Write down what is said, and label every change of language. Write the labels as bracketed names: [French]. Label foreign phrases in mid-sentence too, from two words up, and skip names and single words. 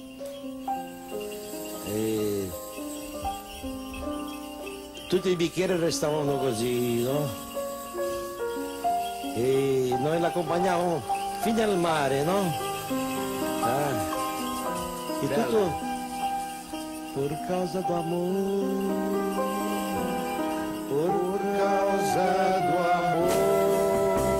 [Italian] E tutti i bicchieri restavano così, no? E noi l'accompagnavamo fino al mare, no? E tutto [Portuguese] por causa do amor, por causa do amor.